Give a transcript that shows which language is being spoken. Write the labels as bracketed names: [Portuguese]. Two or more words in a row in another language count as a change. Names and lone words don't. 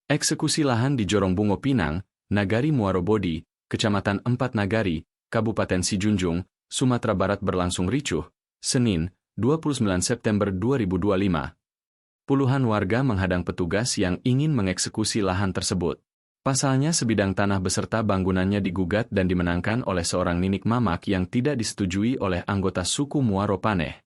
[Indonesian] Eksekusi lahan di Jorong Bungo Pinang, Nagari Muaro Bodi, Kecamatan Empat Nagari, Kabupaten Sijunjung, Sumatera Barat berlangsung ricuh, Senin, 29 September 2025. Puluhan warga menghadang petugas yang ingin mengeksekusi lahan tersebut. Pasalnya sebidang tanah beserta bangunannya digugat dan dimenangkan oleh seorang ninik mamak yang tidak disetujui oleh anggota suku Muaro Paneh.